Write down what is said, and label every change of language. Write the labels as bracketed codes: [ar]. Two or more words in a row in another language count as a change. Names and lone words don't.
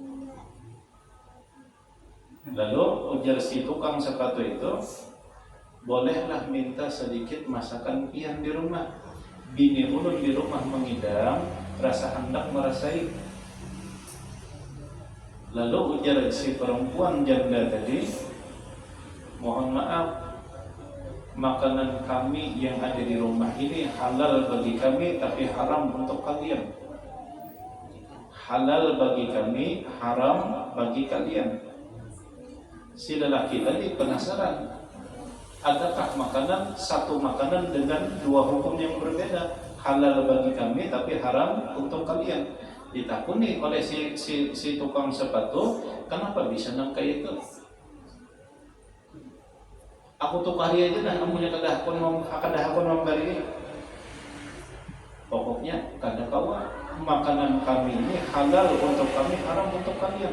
[id] Lalu ujar si tukang sepatu itu, bolehlah minta sedikit masakan pian di rumah. [bjn] Bini ulun di rumah mengidam, rasa hendak merasai. [id] Lalu ujar si perempuan janda tadi, mohon maaf, makanan kami yang ada di rumah ini halal bagi kami tapi haram untuk kalian. Halal bagi kami, haram bagi kalian. Si lelaki tadi penasaran, adakah satu makanan dengan dua hukum yang berbeda? Halal bagi kami tapi haram untuk kalian. Ditakuni oleh si tukang sepatu, kenapa bisa nangka itu? [bjn] Aku tuh kari aja dah, kamunya kadah aku memberi ini. [id] Pokoknya [bjn] kada kawa, [id] makanan kami ini halal untuk kami, haram untuk kalian.